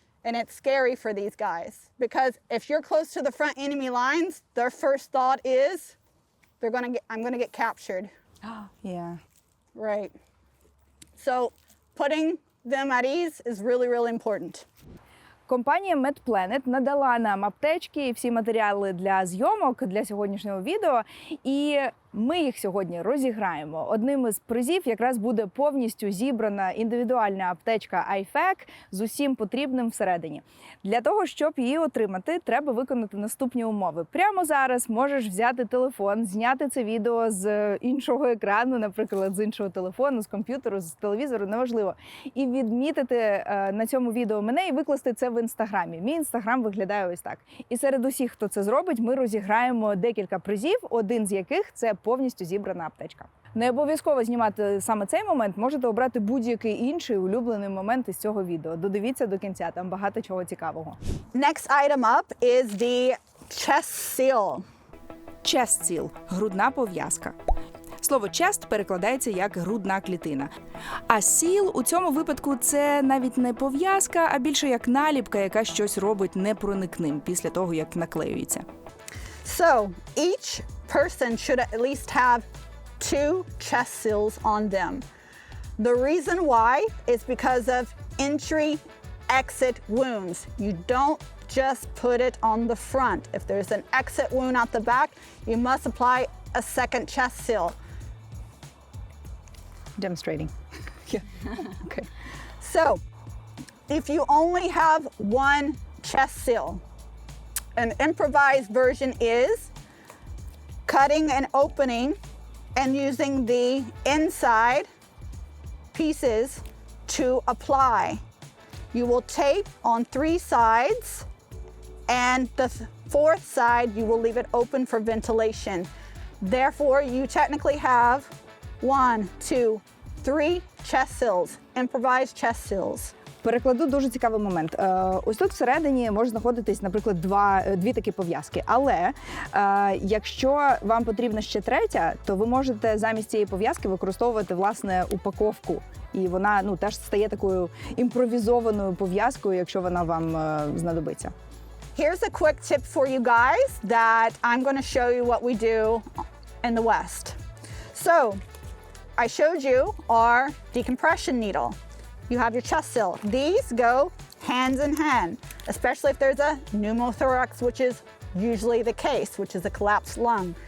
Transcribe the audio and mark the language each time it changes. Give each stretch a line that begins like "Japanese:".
English: And it's scary for these guys because if you're close to the front enemy lines, their first thought is, I'm gonna get captured. Yeah. Right. So putting them at ease is really, really important.
Ukrainian: Компанія MedPlanet надала нам аптечки і всі матеріали для зйомок для сьогоднішнього відео, і ми їх сьогодні розіграємо. Одним із призів якраз буде повністю зібрана індивідуальна аптечка IFAK з усім потрібним всередині. Для того, щоб її отримати, треба виконати наступні умови. Прямо зараз можеш взяти телефон, зняти це відео з іншого екрану, наприклад, з іншого телефону, з комп'ютеру, з телевізору, неважливо, і відмітити на цьому відео мене і викласти це в інстаграмі. Мій інстаграм виглядає ось так. І серед усіх, хто це зробить, ми розіграємо декілька призів, один з яких – це повністю зібрана аптечка. Не обов'язково знімати саме цей момент, можете обрати будь-який інший улюблений момент із цього відео. Додивіться до кінця, там багато чого цікавого.
English: Next item up is the chest seal. Chest seal
Ukrainian: – грудна пов'язка. Слово chest перекладається як грудна клітина. А seal у цьому випадку це навіть не пов'язка, а більше як наліпка, яка щось робить непроникним після того, як наклеюється.
English: So each person should at least have 2 chest seals on them. The reason why is because of entry-exit wounds. You don't just put it on the front. If there's an exit wound out the back, you must apply a second chest seal. Demonstrating. Yeah. Okay. So if you only have 1 chest seal, an improvised version is cutting and opening and using the inside pieces to apply. You will tape on 3 sides, and the 4th side you will leave it open for ventilation. Therefore, you technically have 1, 2, 3 chest seals, improvised chest seals.
Ukrainian: Перекладу дуже цікавий момент. Ось тут всередині може знаходитись, наприклад, дві такі пов'язки. Але якщо вам потрібна ще третя, то ви можете замість цієї пов'язки використовувати, власне, упаковку. І вона теж стає такою імпровізованою пов'язкою, якщо вона вам знадобиться.
English: Here's a quick tip for you guys that I'm going to show you what we do in the West. So, I showed you our decompression needle. You have your chest seal. These go hand in hand, especially if there's a pneumothorax, which is usually the case, which is a collapsed lung.